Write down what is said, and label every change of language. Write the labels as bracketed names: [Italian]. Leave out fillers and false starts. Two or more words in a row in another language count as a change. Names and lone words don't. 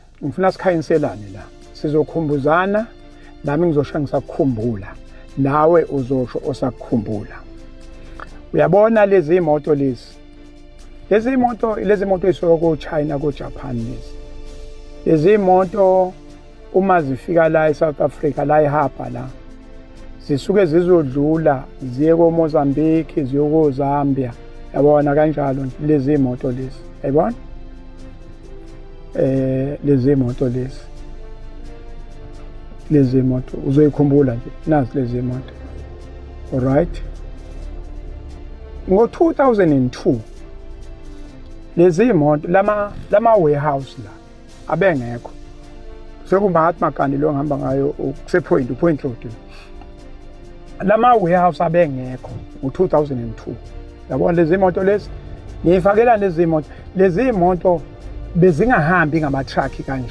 [North Ndebele] ngifuna sikhayiselane la sizokhumbuzana nami ngizosho ngisakukhumbula nawe uzosho osakukhumbula. Uyabona lezi imoto lezi moto ezisuka ko China ko Japan lezi moto uma zifika la eSouth Africa la eHapa la zisuke zizodlula ziye ko Mozambique ziye ko Zambia yabona kanjalo lezi moto yayibona lezi moto uzoyikhumbula nje nazi lezi moto. Alright, ngo 2002 lezi moto lama warehouse la abengekho sekumbahathi Gandhi lo ngihamba ngayo kuse point road lama warehouse abengekho ngo 2002 yabona lezi moto ngifakela lezi moto bezingahambi ngama truck kanje.